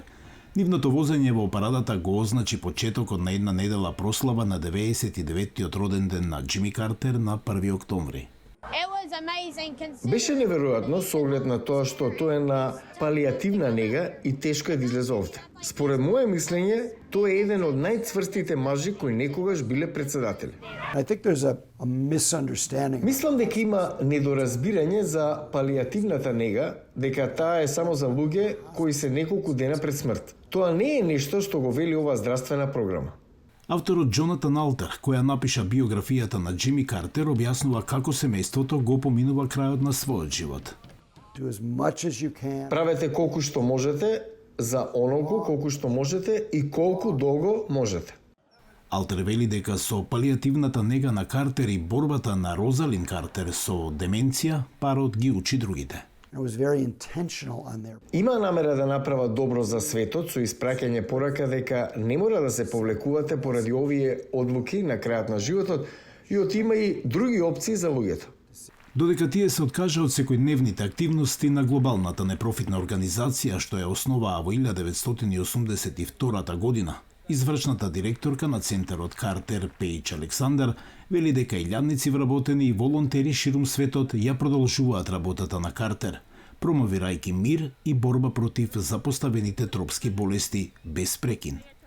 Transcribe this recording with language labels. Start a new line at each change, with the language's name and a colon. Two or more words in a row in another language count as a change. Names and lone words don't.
Macedonian: Нивното возење во парадата го означи почетокот на една недела прослава на 99-тиот роден ден на Џими Картер на 1 октомври. Беше неверојатно со оглед на тоа што тоа е на палијативна нега и тешко е да излезе овде. Според моје мислење, тој е еден од најцврстите мажи кои некогаш биле председатели.
English: I think there's a misunderstanding.
Macedonian: Мислам дека има недоразбирање за палијативната нега, дека таа е само за луѓе кои се неколку дена пред смрт. Тоа не е нешто што го вели оваа здравствена програма. Авторот Џонатан Алтер, која напиша биографијата на Џими Картер, објаснува како семејството го поминува крајот на својот живот.
English: Do as much as you can.
Macedonian: Правете колку што можете, за онолку колку што можете и колку долго можете. Алтер вели дека со палијативната нега на Картер и борбата на Розалин Картер со деменција, парот ги учи другите.
English: It was very intentional on their.
Macedonian: Има намера да направат добро за светот со испраќање порака дека не мора да се повлекувате поради овие одлуки на крајот на животот и има и други опции за луѓето. Додека тие се откажа од секојдневните активности на глобалната непрофитна организација што ја основаа во 1982 година, извршната директорка на центарот Картер Пејч Александар вели дека илјадници вработени и волонтери ширум светот ја продолжуваат работата на Картер, промовирајќи мир и борба против запоставените тропски болести без прекин.